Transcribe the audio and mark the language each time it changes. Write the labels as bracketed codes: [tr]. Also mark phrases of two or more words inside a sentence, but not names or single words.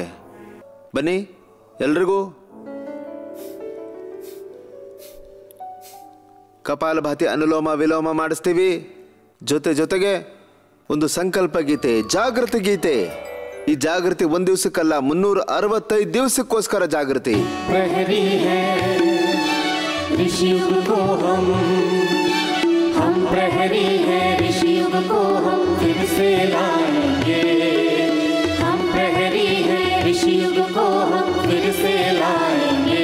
[kn] ಬನ್ನಿ, ಎಲ್ರಿಗೂ ಕಪಾಲಭಾತಿ ಅನುಲೋಮ ವಿಲೋಮ ಮಾಡಿಸ್ತೀವಿ. ಜೊತೆಗೆ ಒಂದು ಸಂಕಲ್ಪ ಗೀತೆ, ಜಾಗೃತಿ ಗೀತೆ. ಈ ಜಾಗೃತಿ ಒಂದು ದಿವಸಕ್ಕಲ್ಲ, 365 ದಿವಸಕ್ಕೋಸ್ಕರ ಜಾಗೃತಿ. [hi] हम प्रहरी हैं ऋषि युग को हम फिर से लाएंगे, हम प्रहरी हैं ऋषि युग को हम फिर से लाएंगे।